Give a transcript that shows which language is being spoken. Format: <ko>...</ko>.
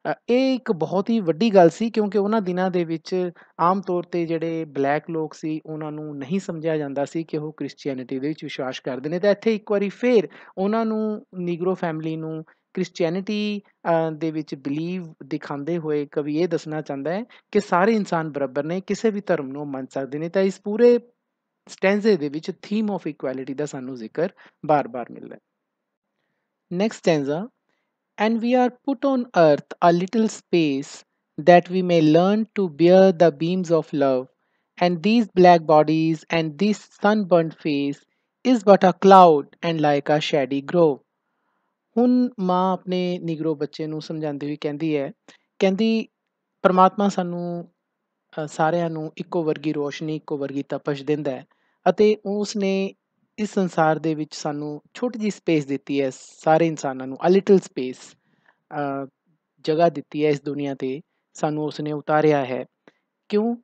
<pa>ਇਹ ਇੱਕ ਬਹੁਤ ਹੀ ਵੱਡੀ ਗੱਲ ਸੀ ਕਿਉਂਕਿ ਉਹਨਾਂ ਦਿਨਾਂ ਦੇ ਵਿੱਚ ਆਮ ਤੌਰ 'ਤੇ ਜਿਹੜੇ ਬਲੈਕ ਲੋਕ ਸੀ ਉਹਨਾਂ ਨੂੰ ਨਹੀਂ ਸਮਝਿਆ ਜਾਂਦਾ ਸੀ ਕਿ ਉਹ ਕ੍ਰਿਸਚੀਅਨਿਟੀ ਦੇ ਵਿੱਚ ਵਿਸ਼ਵਾਸ ਕਰਦੇ ਨੇ। ਤਾਂ ਇੱਥੇ ਇੱਕ ਵਾਰੀ ਫਿਰ ਉਹਨਾਂ ਨੂੰ, ਨੀਗਰੋ ਫੈਮਿਲੀ ਨੂੰ, ਕ੍ਰਿਸਚੀਅਨਿਟੀ ਦੇ ਵਿੱਚ ਬਿਲੀਵ ਦਿਖਾਉਂਦੇ ਹੋਏ ਕਵੀ ਇਹ ਦੱਸਣਾ ਚਾਹੁੰਦਾ ਹੈ ਕਿ ਸਾਰੇ ਇਨਸਾਨ ਬਰਾਬਰ ਨੇ, ਕਿਸੇ ਵੀ ਧਰਮ ਨੂੰ ਮੰਨ ਸਕਦੇ ਨੇ। ਤਾਂ ਇਸ ਪੂਰੇ ਸਟੈਂਜ਼ੇ ਦੇ ਵਿੱਚ</pa> <en>theme of equality</en> <pa>ਦਾ ਸਾਨੂੰ ਜ਼ਿਕਰ ਬਾਰ-ਬਾਰ ਮਿਲਦਾ ਹੈ।</pa> <en>Next stanza, and we are put on earth a little space that we may learn to bear the beams of love, and these black bodies and this sunburnt face is but a cloud and like a shady grove.</en> <pa>ਹੁਣ ਮਾਂ ਆਪਣੇ Negro ਬੱਚੇ ਨੂੰ ਸਮਝਾਉਂਦੀ ਹੋਈ ਕਹਿੰਦੀ ਹੈ, ਕਹਿੰਦੀ ਪਰਮਾਤਮਾ ਸਾਨੂੰ ਸਾਰਿਆਂ ਨੂੰ ਇੱਕੋ ਵਰਗੀ ਰੋਸ਼ਨੀ, ਇੱਕੋ ਵਰਗੀ ਤਪਸ਼ ਦਿੰਦਾ ਹੈ, ਅਤੇ ਉਸ ਨੇ ਇਸ ਸੰਸਾਰ ਦੇ ਵਿੱਚ ਸਾਨੂੰ ਛੋਟੀ ਜਿਹੀ ਸਪੇਸ ਦਿੱਤੀ ਹੈ, ਸਾਰੇ ਇਨਸਾਨਾਂ ਨੂੰ</pa> <en>a little space</en> <pa>ਜਗ੍ਹਾ ਦਿੱਤੀ ਹੈ ਇਸ ਦੁਨੀਆ 'ਤੇ, ਸਾਨੂੰ ਉਸਨੇ ਉਤਾਰਿਆ ਹੈ। ਕਿਉਂ?</pa>